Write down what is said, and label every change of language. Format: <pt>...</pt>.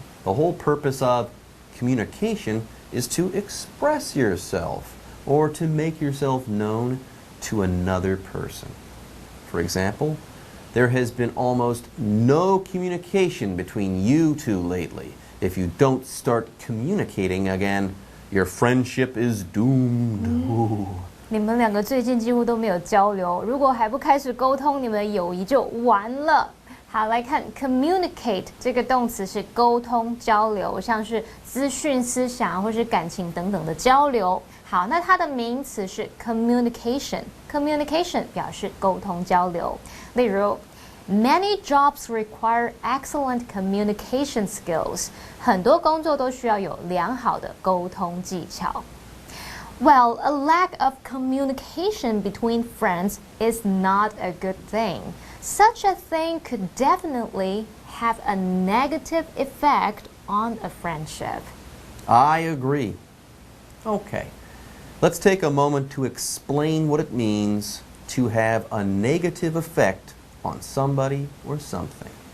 <en>The whole purpose of communication is to express yourself or to make yourself known to another person. For example, there has been almost no communication between you two lately. If you don't start communicating again, your friendship is doomed. Ooh.</en> <zh>你们两个最近几乎都没有交流，如果还不开始沟通，你们的友谊就完了。好，来看 communicate 这个动词是沟通交流，像是资讯、思想或是感情等等的交流。好，那它的名词是 communication。communication 表示沟通交流。例如</zh> <en>Many jobs require excellent communication skills.</en> <zh>很多工作都需要有良好的沟通技巧。</zh> <en>Well, a lack of communication between friends is not a good thing. Such a thing could definitely have a negative effect on a friendship. I agree. Okay, let's take a moment to explain what it means to have a negative effect on somebody or something.</en>